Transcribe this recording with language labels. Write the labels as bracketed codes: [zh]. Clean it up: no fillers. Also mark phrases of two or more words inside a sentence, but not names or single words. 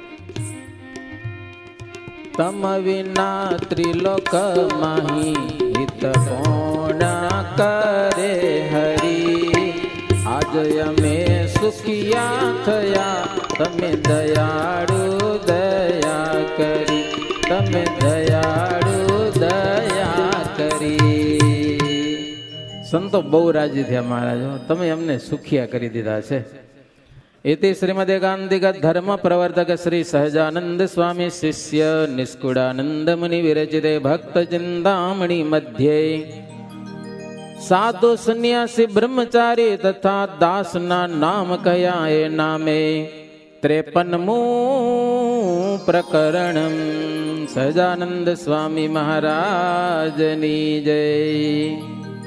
[gu] તમ વિના ત્રિલોક માહી હિત કોણ કરે હરી આજ અમે સુખિયા થયા તમે દયાળુ દયા કરી તમે દયાળુ દયા કરી સંતો બહુ રાજી થયા મહારાજો તમે અમને સુખિયા કરી દીધા છે [sa] इति श्रीमदेकांतिक धर्म प्रवर्तक श्री सहजानंद स्वामी शिष्य निष्कुड़ानंद मुनि विरचिते भक्त चिंतामणि मध्ये [gu] સાધુ સંન્યાસી બ્રહ્મચારી તથા દાસના નામ કહ્યા એ નામે 53મું પ્રકરણ સહજાનંદ સ્વામી મહારાજની જય।